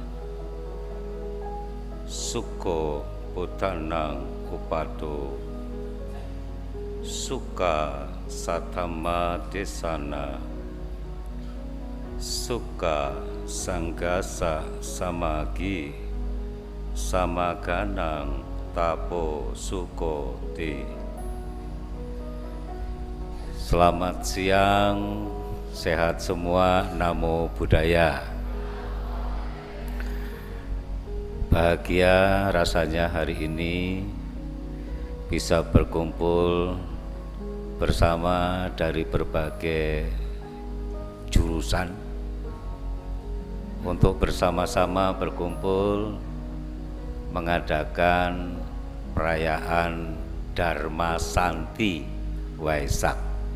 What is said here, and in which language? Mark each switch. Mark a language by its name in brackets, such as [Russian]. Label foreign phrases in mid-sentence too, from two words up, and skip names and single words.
[Pali] Sukho buddhanang upado sukha satthamma desana sukha sanggasa samagi samaganang tapo sukho te. [Indonesian] Selamat siang, sehat semua, [Pali] namo buddhaya. [Indonesian] Bahagia rasanya hari ini bisa berkumpul bersama dari berbagai jurusan untuk bersama-sama berkumpul mengadakan perayaan Dharma Santi Waisak.